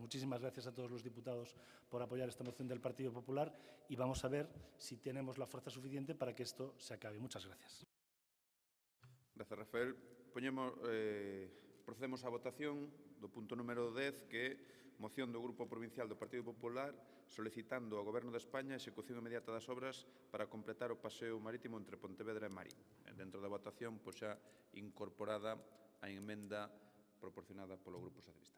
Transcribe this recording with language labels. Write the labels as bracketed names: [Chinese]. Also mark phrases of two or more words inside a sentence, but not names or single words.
[Spanish] Muchísimas gracias a todos los diputados por apoyar esta moción del Partido Popular y vamos a ver si tenemos la fuerza suficiente para que esto se acabe. Muchas gracias. Gracias, Rafael. [Galician] Procedemos á votación do punto número 10, que é moción do Grupo Provincial do Partido Popular solicitando ao Goberno de España a execución inmediata das obras para completar o paseo marítimo entre Pontevedra e Marín. Dentro da votación, pois xa incorporada a emenda proporcionada polo Grupo Socialista.